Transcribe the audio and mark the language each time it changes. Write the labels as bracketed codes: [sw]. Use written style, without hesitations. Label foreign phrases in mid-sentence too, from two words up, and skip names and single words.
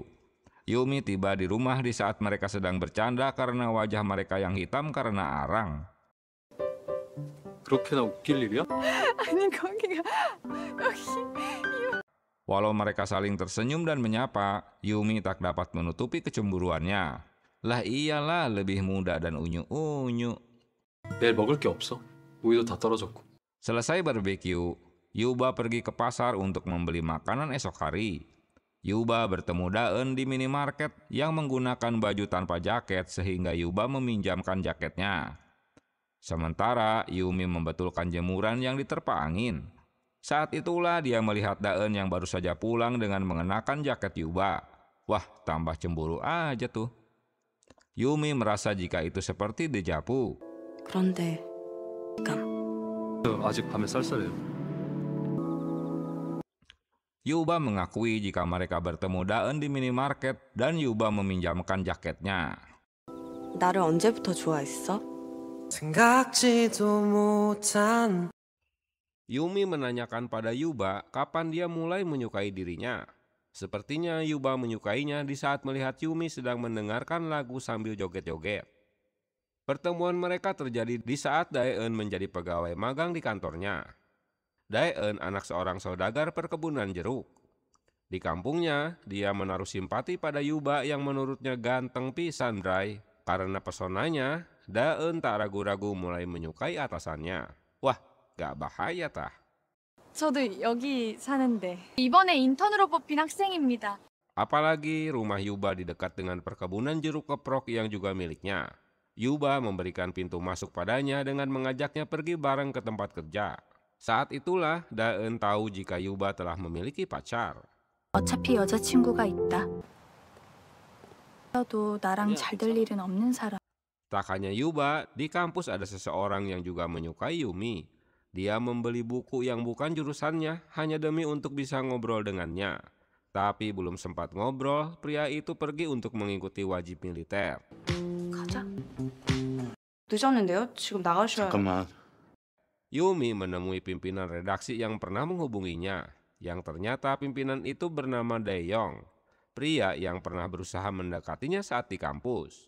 [id] Yumi tiba di rumah di saat mereka sedang bercanda karena wajah mereka yang hitam karena arang. [ko] 그렇게나 웃길 일이야? 아니 거기가 여기. [id] Walau mereka saling tersenyum dan menyapa, Yumi tak dapat menutupi kecemburuannya. Lah iyalah, lebih muda dan unyu-unyu. [ko] 내일 먹을 게 없어. 우유도 다 떨어졌고. [id] Selesai barbeque, Yuba pergi ke pasar untuk membeli makanan esok hari. Yuba bertemu Daeun di minimarket yang menggunakan baju tanpa jaket sehingga Yuba meminjamkan jaketnya. Sementara Yumi membetulkan jemuran yang diterpa angin. Saat itulah dia melihat Daeun yang baru saja pulang dengan mengenakan jaket Yuba. Wah, tambah cemburu aja tuh. Yumi merasa jika itu seperti dejavu. [ko] 그런데 아직 밤에 쌀쌀해요. [id] Yuba mengakui jika mereka bertemu Daeun di minimarket dan Yuba meminjamkan jaketnya. [ko] 나를 언제부터 좋아했어? 생각지도 못한 [id] Yumi menanyakan pada Yuba kapan dia mulai menyukai dirinya. Sepertinya Yuba menyukainya di saat melihat Yumi sedang mendengarkan lagu sambil joget-joget. Pertemuan mereka terjadi di saat Daeun menjadi pegawai magang di kantornya. Daeun anak seorang saudagar perkebunan jeruk. Di kampungnya, dia menaruh simpati pada Yuba yang menurutnya ganteng pisan Bray. Karena pesonanya, Daeun tak ragu-ragu mulai menyukai atasannya. Wah, gak bahaya tah. [ko] 저도 여기 사는데 이번에 인턴으로 뽑힌 학생입니다. [id] Apalagi rumah Yuba di dekat dengan perkebunan jeruk keprok yang juga miliknya. Yuba memberikan pintu masuk padanya dengan mengajaknya pergi bareng ke tempat kerja. Saat itulah Daeun tahu jika Yuba telah memiliki pacar. [ko] 어차피 여자친구가 있다. 도 나랑 잘 될 일은 없는 사람. [id] Tak hanya Yuba, di kampus ada seseorang yang juga menyukai Yumi. Dia membeli buku yang bukan jurusannya hanya demi untuk bisa ngobrol dengannya. Tapi belum sempat ngobrol, pria itu pergi untuk mengikuti wajib militer. [ko] 가자. 늦었는데요? 지금 나가셔야... 잠깐만. [id] Yumi menemui pimpinan redaksi yang pernah menghubunginya, yang ternyata pimpinan itu bernama Daeyong, pria yang pernah berusaha mendekatinya saat di kampus.